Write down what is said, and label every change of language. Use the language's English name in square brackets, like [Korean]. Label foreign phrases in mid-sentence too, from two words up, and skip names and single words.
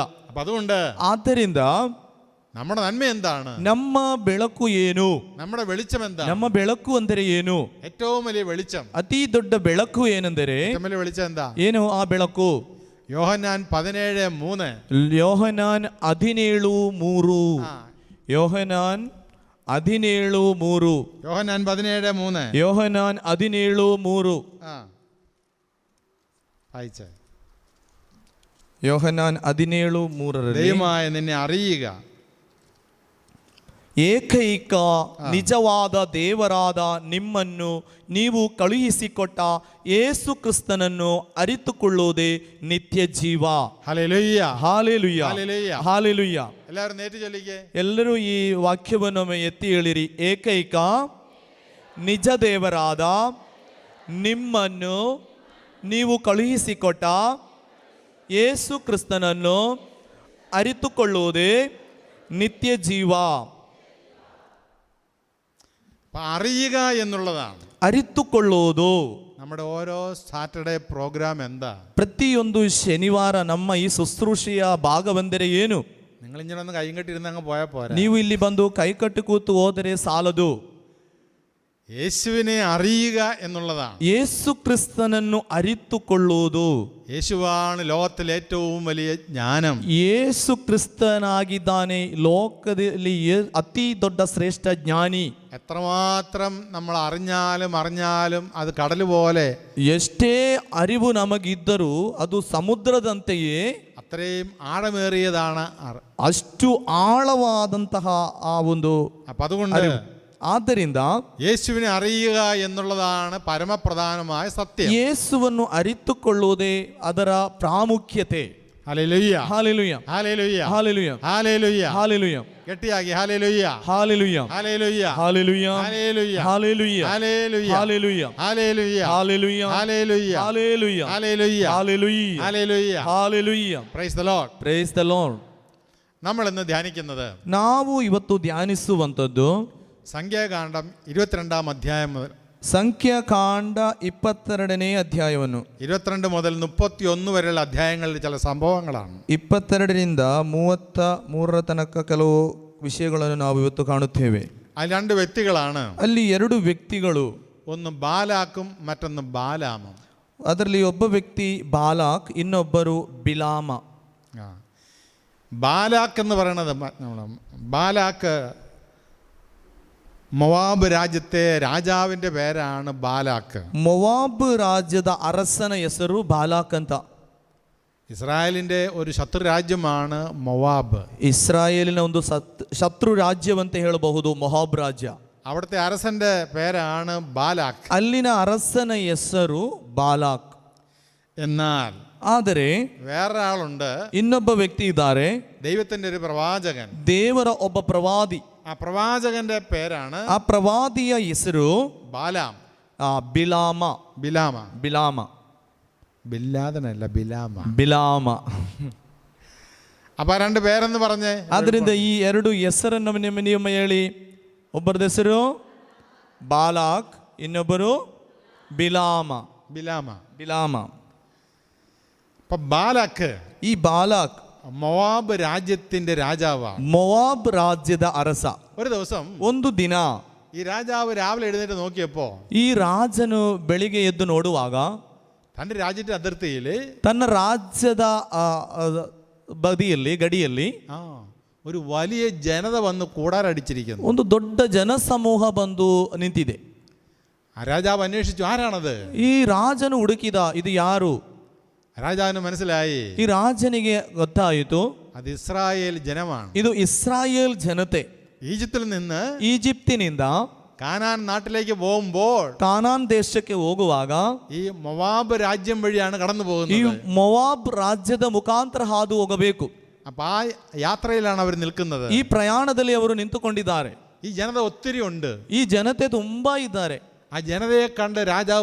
[Malayalam] അപ്പൊ അതുകൊണ്ട് [Kannada] ಆದ್ದರಿಂದ [Malayalam] നമ്മുടെ നന്മ എന്താണ്? [Kannada] ನಮ್ಮ ಬೆಳಕು ಏನು? [Malayalam] നമ്മുടെ വെളിച്ചം എന്താണ്? [Kannada] ನಮ್ಮ ಬೆಳಕು ಅಂದರೆ ಏನು? [Malayalam] ഏറ്റവും വലിയ വെളിച്ചം, [Kannada] ಅತಿ ದೊಡ್ಡ ಬೆಳಕು ಏನೆಂದರೆ, [Malayalam] ഏറ്റവും വലിയ വെളിച്ചം എന്താ? [Kannada] ಏನು ಆ ಬೆಳಕು? [Malayalam] യോഹന്നാൻ 17:3. [Kannada] ಯೋಹನಾನ್ 17:3. ಯೋಹನಾನ್ 17:3. [Malayalam] യോഹന്നാൻ 17:3. [Kannada] ಯೋಹನಾನ್ 17:3. [Malayalam] വായിച്ചേ. [Kannada] ಯೋಹನಾನ್ 17:3. [Malayalam] ദൈവമായ നിന്നെ അറിയുക, [Kannada] ಏಕೈಕ ನಿಜವಾದ ದೇವರಾದ ನಿಮ್ಮನ್ನು ನೀವು ಕಳುಹಿಸಿಕೊಟ್ಟ ಯೇಸು ಕ್ರಿಸ್ತನನ್ನು ಅರಿತುಕೊಳ್ಳುವುದೇ ನಿತ್ಯ ಜೀವ. [Malayalam] ഹല്ലേലൂയ, [Kannada] ಹಾಲೆಲೂಯ, [Malayalam] ഹല്ലേലൂയ. [Kannada] ಹಾಲೆಲೂಯ. [Malayalam] എല്ലാവരും നേരിട്ട് ചൊല്ലിക്കേ. [Kannada] ಎಲ್ಲರೂ ಈ ವಾಕ್ಯವನ್ನು ಎತ್ತಿ ಹೇಳಿರಿ. ಏಕೈಕ ನಿಜ ದೇವರಾದ ನಿಮ್ಮನ್ನು ನೀವು ಕಳುಹಿಸಿಕೊಟ್ಟ ಯೇಸು ಕ್ರಿಸ್ತನನ್ನು ಅರಿತುಕೊಳ್ಳುವುದೇ ನಿತ್ಯ ಜೀವ. [Malayalam] അറിയുക എന്നുള്ളതാണ്. [Kannada] ಅರಿತುಕೊಳ್ಳುವುದು. [Malayalam] നമ്മുടെ ഓരോ [English] Saturday program [Malayalam] എന്താ? [Kannada] ಪ್ರತಿಯೊಂದು ಶನಿವಾರ ನಮ್ಮ ಈ ಶುಶ್ರೂಷೆಯ ಭಾಗವೆಂದರೆ ಏನು? [Malayalam] നിങ്ങൾ ഇങ്ങനെ ഒന്ന് കൈയും കെട്ടിരുന്ന് അങ്ങ് പോയാൽ പോരാ. [Kannada] ನೀವು ಇಲ್ಲಿ ಬಂದು ಕೈಕಟ್ಟಿ ಕೂತು ಹೋದರೆ ಸಾಲದು. [Malayalam] യേശുവിനെ അറിയുക എന്നുള്ളതാണ്. [Kannada] ಯೇಸು ಕ್ರಿಸ್ತನನ್ನು ಅರಿತುಕೊಳ್ಳುವುದು. [Malayalam] യേശുവാണ് ലോകത്തിലെ ഏറ്റവും വലിയ ജ്ഞാനം. [Kannada] ಯೇಸು ಕ್ರಿಸ್ತನಾಗಿದ್ದಾನೆ ಲೋಕದಲ್ಲಿ ಅತಿ ದೊಡ್ಡ ಶ್ರೇಷ್ಠ ಜ್ಞಾನಿ. [Malayalam] എത്രമാത്രം നമ്മൾ അറിഞ്ഞാലും അത് കടൽ പോലെ, [Kannada] ಎಷ್ಟೇ ಅರಿವು ನಮಗಿದ್ದರೂ ಅದು ಸಮುದ್ರದಂತೆಯೇ [Malayalam] അത്രയും ആഴമേറിയതാണ്. [Kannada] ಅಷ್ಟು ಆಳವಾದಂತಹ ಆ ಒಂದು [Malayalam] അപ്പം അതുകൊണ്ട് [Kannada] ಆದ್ದರಿಂದ [Malayalam] യേശുവിനെ അറിയുക എന്നുള്ളതാണ് പരമപ്രധാനമായ സത്യം. [Kannada] ಯೇಸುವನ್ನು ಅರಿತುಕೊಳ್ಳುವುದೇ ಅದರ ಪ್ರಾಮುಖ್ಯತೆ. [Malayalam] ഹല്ലേലൂയ, [Kannada] ಹಾಲೆಲೂಯ, [Malayalam] ഹല്ലേലൂയ, [Kannada] ಹಾಲೆಲೂಯ, [Malayalam] ഹല്ലേലൂയ, [Kannada] ಹಾಲೆಲೂಯ, [Malayalam] ഗട്ടിയാക്കി ഹല്ലേലൂയ, [Kannada] ಹಾಲೆಲೂಯ, [Malayalam] ഹല്ലേലൂയ, [Kannada] ಹಾಲೆಲೂಯ, [Malayalam] ഹല്ലേലൂയ, [Kannada] ಹಾಲೆಲೂಯ, [Malayalam] ഹല്ലേലൂയ, [Kannada] ಹಾಲೆಲೂಯ, [Malayalam] ഹല്ലേലൂയ, [Kannada] ಹಾಲೆಲೂಯ, [Malayalam] ഹല്ലേലൂയ, [Kannada] ಹಾಲೆಲೂಯ, [Malayalam] ഹല്ലേലൂയ, [Kannada] ಹಾಲೆಲೂಯ, [Malayalam] ഹല്ലേലൂയ. [Kannada] ಹಾಲೆಲೂಯ. [English] Praise the Lord. Praise the Lord. [Malayalam] നമ്മൾ ഇന്ന് ധ്യാനിക്കുന്നത് [Kannada] ನಾವು ಇವತ್ತು ಧ್ಯಾನಿಸುವಂಥದ್ದು [Malayalam] സംഖ്യാകാണ്ഡം 22-ാം അധ്യായം മുതൽ [Kannada] ಸಂಖ್ಯಾಕಾಂಡ 22ನೇ ಅಧ್ಯಾಯವನ್ನು [Malayalam] 22 മുതൽ 31 വരെയുള്ള അധ്യായങ്ങളിൽ ചില സംഭവങ്ങളാണ്. [Kannada] 22ರಿಂದ 33 ತನಕ ಕೆಲವು ವಿಷಯಗಳನ್ನು ನಾವು ಇವತ್ತು ಕಾಣುತ್ತೇವೆ. [Malayalam] അതിൽ രണ്ട് വ്യക്തികളാണ്. [Kannada] ಅಲ್ಲಿ ಎರಡು ವ್ಯಕ್ತಿಗಳು, [Malayalam] ഒന്ന് ബാലാക്കും മറ്റൊന്ന് ബാലാമും. [Kannada] ಅದರಲ್ಲಿ ಒಬ್ಬ ವ್ಯಕ್ತಿ ಬಾಲಾಕ್, ಇನ್ನೊಬ್ಬರು ಬಿಲಾಮ. [Malayalam] ബാലാക്ക് എന്ന് പറയുന്നത് ബാലാക്ക് ಮೊವಾಬ್ രാജ്യത്തെ രാജാവിൻ്റെ പേരാണ് ബാലാക്ക്. [Kannada] ಮೊವಾಬ್ ರಾಜ್ಯದ ಅರಸನ ಹೆಸರು ಬಾಲಾಕ್ ಅಂತ. [Malayalam] ഇസ്രായേലിൻ്റെ ഒരു ശത്രു രാജ്യമാണ് ಮೊವಾബ്. [Kannada] ಇಸ್ರಾಯೇಲಿನ ಒಂದು ಶತ್ರು ರಾಜ್ಯವಂತ ಹೇಳಬಹುದು ಮೊವಾಬ್ ರಾಜ್ಯ. [Malayalam] അവിടുത്തെ അരസന്റെ പേരാണ് ബാലാക്ക്. [Kannada] ಅಲ್ಲಿನ ಅರಸನ ಹೆಸರು ಬಾಲಾಕ್. [Malayalam] എന്നാൽ [Kannada] ಆದರೆ [Malayalam] വേറൊരാളുണ്ട്, [Kannada] ಇನ್ನೊಬ್ಬ ವ್ಯಕ್ತಿ ಇದ್ದಾರೆ, [Malayalam] ദൈവത്തിൻ്റെ ഒരു പ്രവാചകൻ. [Kannada] ದೇವರ ಒಬ್ಬ ಪ್ರವಾದಿ. [Malayalam] ആ പ്രവാചകന്റെ പേരാണ്, [Kannada] ಆ ಪ್ರವಾದಿಯ ಹೆಸರು [Malayalam] ബാലാം. [Kannada] ಬಿಲಾಮ. [Malayalam] ബിലാമ, [Kannada] ಬಿಲಾಮ, [Malayalam] ബില്ലാദനല്ല, ബിലാമ, [Kannada] ಬಿಲಾಮ. [Malayalam] അപ്പൊ രണ്ട് പേരെന്ന് പറഞ്ഞേ. [Kannada] ಆದ್ರಿಂದ ಈ ಎರಡು ಹೆಸರನ್ನು ನಿಮ್ಮ ಹೇಳಿ. ಒಬ್ಬರದ ಹೆಸರು ಬಾಲಾಕ್, ಇನ್ನೊಬ್ಬರು ಬಿಲಾಮ. [Malayalam] ബിലാമ. [Kannada] ಬಿಲಾಮ. [Malayalam] അപ്പൊ ബാലാക്ക് [Kannada] ಈ ಬಾಲಾಕ್ [Malayalam] ಮೊವಾബ് രാജ്യത്തിന്റെ രാജാവാണ്. [Kannada] ಮೊವಾಬ್ ರಾಜ್ಯದ ಅರಸ. [Malayalam] ഒരു ദിവസം [Kannada] ಒಂದು ದಿನ [Malayalam] ഈ രാജാവ് രാവിലെ എഴുന്നേറ്റ് നോക്കിയപ്പോ [Kannada] ಈ ರಾಜನು ಬೆಳಿಗ್ಗೆ ಎದ್ದು ನೋಡುವಾಗ [Malayalam] തന്റെ രാജ്യത്തിന്റെ അതിർത്തിയില് [Kannada] ತನ್ನ ರಾಜ್ಯದ ಬದಿಯಲ್ಲಿ ಗಡಿಯಲ್ಲಿ [Malayalam] ഒരു വലിയ ജനത വന്ന് കൂടാരടിച്ചിരിക്കുന്നു. [Kannada] ಒಂದು ದೊಡ್ಡ ಜನಸಮೂಹ ಬಂದು ನಿಂತಿದೆ. [Malayalam] ആ രാജാവ് അന്വേഷിച്ചു, ആരാണത്? [Kannada] ಈ ರಾಜನು ಹುಡುಕಿದ, ಇದು ಯಾರು? [Malayalam] രാജാവിന് മനസ്സിലായി, [Kannada] ಈ ರಾಜನಿಗೆ ಗೊತ್ತಾಯಿತು, [Malayalam] അത് ഇസ്രായേൽ ജനമാണ്. [Kannada] ಇದು ಇಸ್ರಾಯೇಲ್ ಜನತೆ. [Malayalam] ഈജിപ്തിൽ നിന്ന് [Kannada] ಈಜಿಪ್ತಿನಿಂದ [Malayalam] കാനാൻ നാട്ടിലേക്ക് പോകുമ്പോൾ [Kannada] ಕಾನಾನ್ ದೇಶಕ್ಕೆ ಹೋಗುವಾಗ [Malayalam] ഈ ಮೊವಾബ് രാജ്യം വഴിയാണ് കടന്നു [Kannada] ಈ [Malayalam] പോകുന്നത്. [Kannada] ಮೊವಾಬ್ ರಾಜ್ಯದ ಮುಖಾಂತರ ಹಾದು ಹೋಗಬೇಕು. [Malayalam] അപ്പൊ ആ യാത്രയിലാണ് അവർ നിൽക്കുന്നത്. [Kannada] ಈ ಪ್ರಯಾಣದಲ್ಲಿ ಅವರು ನಿಂತುಕೊಂಡಿದ್ದಾರೆ. [Malayalam] ഈ ജനത ഒത്തിരി ഉണ്ട്. [Kannada] ಈ ಜನತೆ ತುಂಬಾ ಇದ್ದಾರೆ. [Malayalam] ആ ജനതയെ കണ്ട് രാജാവ്